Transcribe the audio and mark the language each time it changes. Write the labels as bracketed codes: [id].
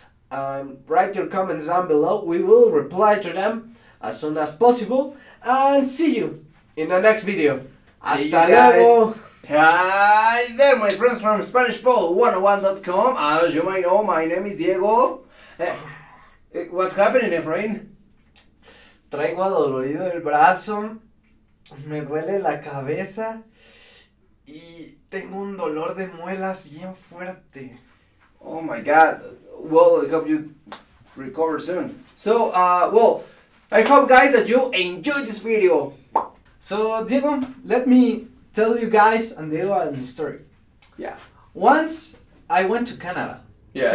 [en] Write your comments down below. We will reply to them as soon as possible. And see you in the next video. [es] Hasta luego. [en] Hi there, my friends from SpanishPod101.com. As you might know, my name is Diego. What's happening, Efrain? [es] Traigo adolorido el brazo, me duele la cabeza y tengo un dolor de muelas bien fuerte. [en] Oh my God. Well, I hope you recover soon. So, well, I hope, guys, that you enjoyed this video. So, Diego, let me tell you guys and Diego a story. Yeah. Once I went to Canada. Yes.